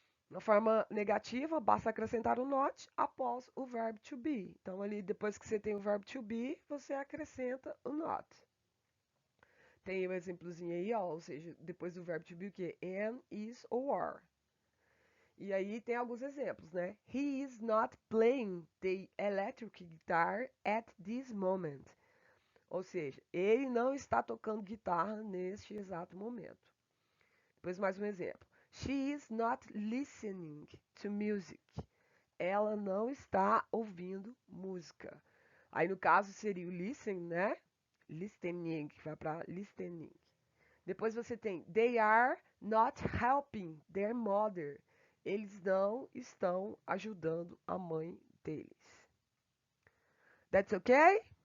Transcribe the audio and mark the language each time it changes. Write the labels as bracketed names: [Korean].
[Portuguese] Na forma negativa, basta acrescentar o not após o verbo to be. Então, ali, depois que você tem o verbo to be, você acrescenta o not. Tem um exemplozinho aí, ó, ou seja, depois do verbo to be, o que? Am, is ou are. E aí tem alguns exemplos, né? [English] He is not playing the electric guitar at this moment. [Portuguese] Ou seja, ele não está tocando guitarra neste exato momento. Depois mais um exemplo. [English] She is not listening to music. [Portuguese] Ela não está ouvindo música. Aí no caso seria o listen, né? [English] Listening, [Portuguese] que vai para [English] listening. [Portuguese] Depois você tem [English] they are not helping their mother. [Portuguese] Eles não estão ajudando a mãe deles. [English] That's okay?